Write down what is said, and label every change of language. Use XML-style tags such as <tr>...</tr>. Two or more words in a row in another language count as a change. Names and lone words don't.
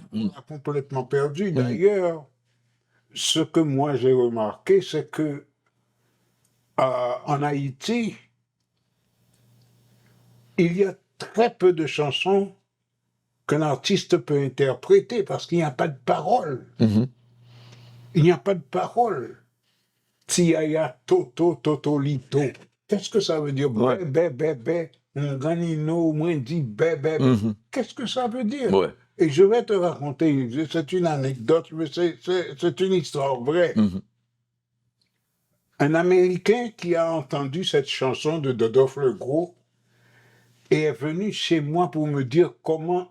<fr>On a complètement perdu. D'ailleurs, ce que moi j'ai remarqué, c'est que en Haïti, il y a très peu de chansons qu'un artiste peut interpréter parce qu'il n'y a pas de parole. Il n'y a pas de parole. Tiaya, toto, totolito. Qu'est-ce que ça veut dire? Bé, bé, bé, bé. un ganino, moi, dit bébé. Mhm. Qu'est-ce que ça veut dire? Ouais. Et je vais te raconter, c'est une anecdote, mais c'est une histoire vraie. Mhm. Un Américain qui a entendu cette chanson de Dodolphe Le Gros et est venu chez moi pour me dire comment</fr>